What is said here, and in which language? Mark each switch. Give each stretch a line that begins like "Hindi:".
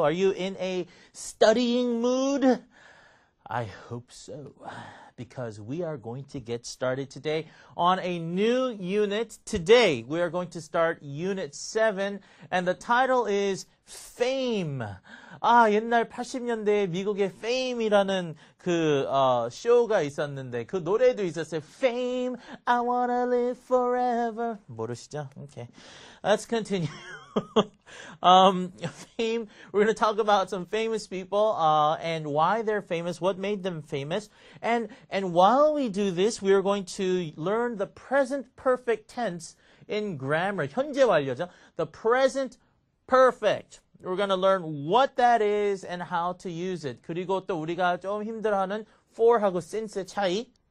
English: Are you in a studying mood? I hope so, because we are going to get started today on a new unit. Today, we are going to start Unit 7, and the title is Fame.
Korean: 옛날 80년대에 미국의 Fame이라는 쇼가 있었는데, 그 노래도 있었어요.
English: Fame, I wanna live forever.
Korean: 모르시죠?
English: Okay. Let's continue. Fame, we're going to talk about some famous people and why they're famous, what made them famous. And while we do this, we are going to learn the present perfect tense in grammar.
Korean: 현재 완료죠.
English: The present perfect. We're going to learn what that is and how to use it.
Korean: 그리고 또 우리가 좀 힘들어하는 for하고 since의 차이.